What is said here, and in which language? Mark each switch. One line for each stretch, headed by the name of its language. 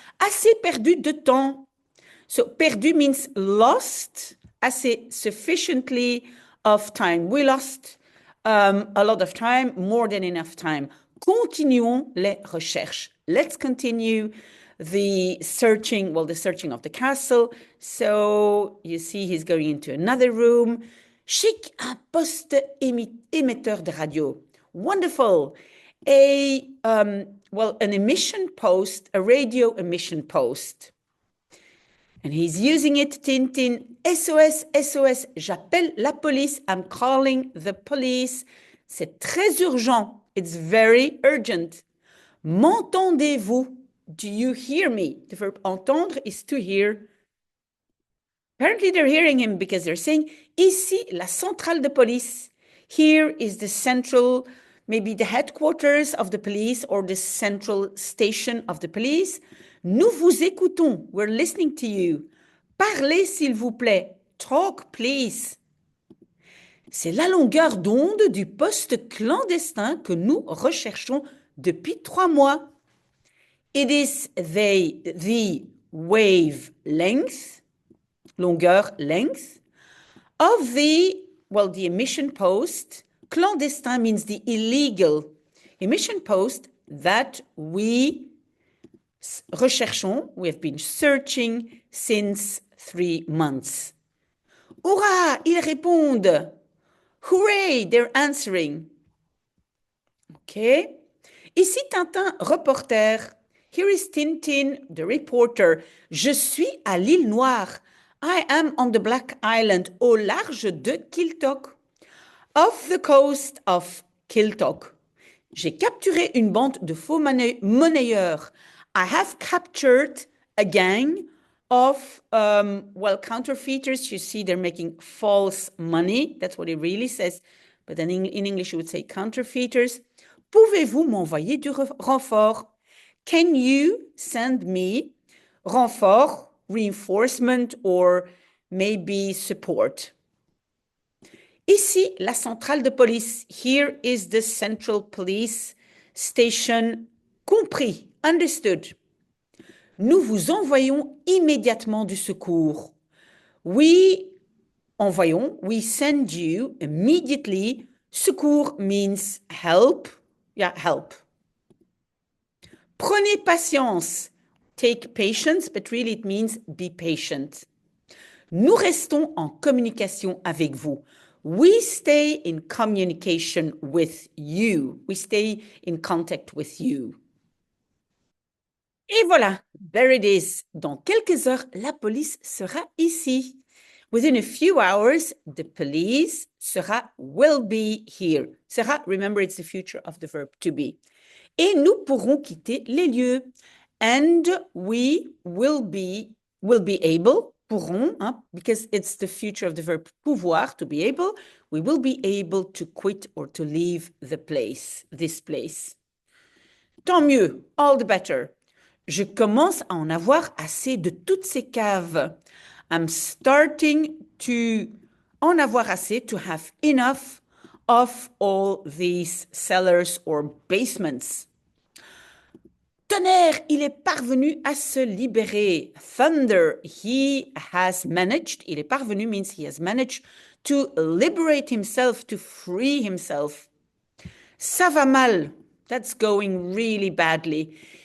French: Assez perdu de temps.
English: So perdu means lost, assez sufficiently of time. We lost a lot of time, more than enough time.
French: Continuons les recherches.
English: Let's continue the searching of the castle. So you see he's going into another room.
French: Chic, un poste émetteur de radio.
English: Wonderful. An emission post, a radio emission post. And he's using it, Tintin. SOS, SOS,
French: j'appelle la police.
English: I'm calling the police.
French: C'est très urgent.
English: It's very urgent.
French: M'entendez-vous?
English: Do you hear me? The verb entendre is to hear. Apparently they're hearing him because they're saying,
French: ici, la centrale de police.
English: Here is the central, maybe the headquarters of the police or the central station of the police.
French: Nous vous écoutons.
English: We're listening to you.
French: Parlez, s'il vous plaît.
English: Talk, please.
French: C'est la longueur d'onde du poste clandestin que nous recherchons depuis 3 mois.
English: It is the wave length, longueur, length, of the emission post. Clandestin means the illegal emission post that we recherchons, we have been searching since 3 months. Hurrah,
French: ils répondent.
English: Hooray, they're answering.
French: Okay. Ici Tintin, reporter.
English: Here is Tintin, the reporter.
French: Je suis à l'île Noire.
English: I am on the Black Island,
French: au large de Kiltok.
English: Off the coast of Kiltok.
French: J'ai capturé une bande de faux monnayeurs.
English: I have captured a gang of, well, counterfeiters. You see, they're making false money. That's what it really says. But then in English, you would say counterfeiters.
French: Pouvez-vous m'envoyer du renfort?
English: Can you send me renfort, reinforcement, or maybe support?
French: Ici, la centrale de police.
English: Here is the central police station.
French: Compris,
English: understood.
French: Nous vous envoyons immédiatement du secours.
English: We envoyons, we send you immediately. Secours means help. Yeah, help. Prenez patience. Take patience, but really it means be patient.
French: Nous restons en communication avec vous.
English: We stay in communication with you. We stay in contact with you.
French: Et voilà,
English: there it is.
French: Dans quelques heures, la police sera ici.
English: Within a few hours, the police will be here. Sera, remember, it's the future of the verb to be.
French: Et nous pourrons quitter les lieux.
English: And we will be able, pourront, hein, because it's the future of the verb pouvoir, to be able, we will be able to quit or to leave the place, this place.
French: Tant mieux,
English: all the better.
French: Je commence à en avoir assez de toutes ces caves.
English: I'm starting to
French: en avoir assez,
English: to have enough of all these cellars or basements.
French: Tonnerre, il est parvenu à se libérer.
English: Thunder, he has managed,
French: il est parvenu
English: means he has managed to liberate himself, to free himself.
French: Ça va mal,
English: that's going really badly.